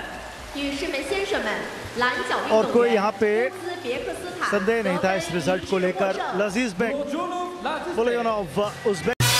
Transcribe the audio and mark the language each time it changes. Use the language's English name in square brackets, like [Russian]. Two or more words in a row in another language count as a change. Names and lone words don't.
[Chinese] 女士们、先生们，蓝角运 [Hindi] और [Chinese] 动 [Hindi] कोई [Chinese] 员 [Hindi] यहाँ पे [Chinese] 乌兹别克斯坦 [Hindi] संदेह नहीं था इस [Chinese] 得分 [Hindi] रिजल्ट को लेकर। लजीज बेक Lazizbek उज़्बेक